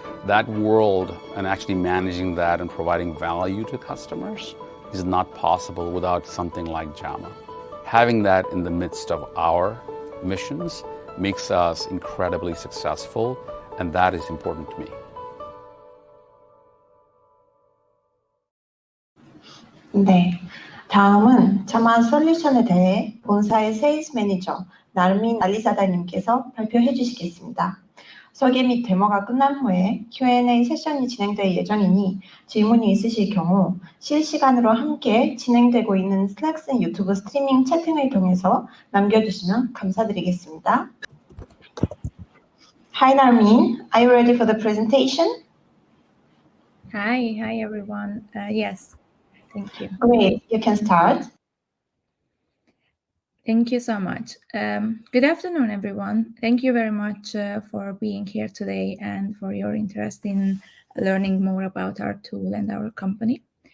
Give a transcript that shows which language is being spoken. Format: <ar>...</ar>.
<en>That world and actually managing that and providing value to customers is not possible without something like JAMA. Having that in the midst of our missions makes us incredibly successful, and that is important to me.</en> <ko>네, 다음은 자마 솔루션에 대해 본사의 세일즈 매니저 나르민 알리사다님께서 발표해 주시겠습니다. 소개 및 데모가 끝난 후에 Q&A 세션이 진행될 예정이니 질문이 있으실 경우 실시간으로 함께 진행되고 있는 슬랙슨 유튜브 스트리밍 채팅을 통해서 남겨주시면 감사드리겠습니다.</ko> <en>Hi Narmin, are you ready for the presentation? Hi everyone. Yes, thank you. Great, you can start. Thank you so much. Good afternoon, everyone. Thank you very much for being here today and for your interest in learning more about our tool and our company.</en>